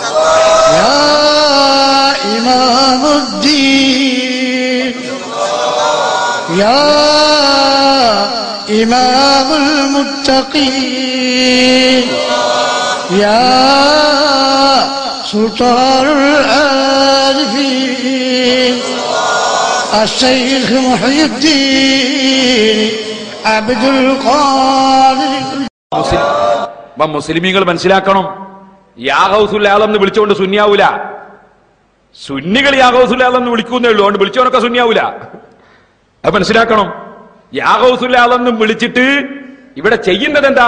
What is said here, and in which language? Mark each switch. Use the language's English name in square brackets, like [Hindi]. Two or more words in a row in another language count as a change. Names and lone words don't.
[Arabic] يا إمام الدين يا إمام المتقين يا سلطان العارفين الشيخ محي الدين عبد القادر. [Malayalam] മുസ്ലിമീങ്ങൾ മനസ്സിലാക്കണം, [Arabic] يا غوث العالم [Malayalam] എന്ന് വിളിച്ചുകൊണ്ട് സുന്നിയാവൂല. സുന്നികൾ [Arabic] يا غوث العالم [Malayalam] എന്ന് വിളിക്കുന്നേ ഉള്ളൂ, അതുകൊണ്ട് വിളിച്ചവനൊക്കെ സുന്നിയാവൂല. അത് മനസ്സിലാക്കണം. [Arabic] يا غوث العالم [Malayalam] എന്ന് വിളിച്ചിട്ട് ഇവിടെ ചെയ്യുന്നത് എന്താ?